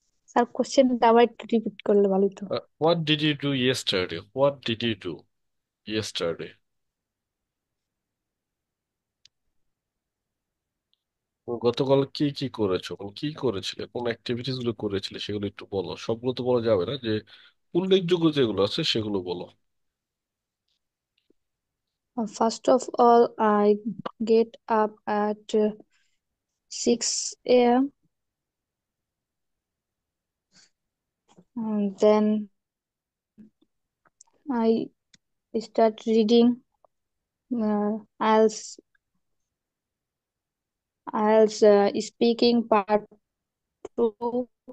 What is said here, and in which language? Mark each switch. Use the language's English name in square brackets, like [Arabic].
[Bangla] Sir কোশ্চেনটা আবার একটু রিপিট করলে ভালো হতো। [English] What did you do yesterday? What did you do yesterday? [Bangla] গতকাল কি কি করেছো? মানে কি করেছিলে? কোন অ্যাক্টিভিটিস গুলো করেছিলে সেগুলো একটু বলো। সবগুলো তো বলা যাবে না, যে উল্লেখযোগ্য যেগুলো আছে সেগুলো বলো। [English] First of all, I get up at 6 a.m. and then I start reading IELTS, speaking part 2.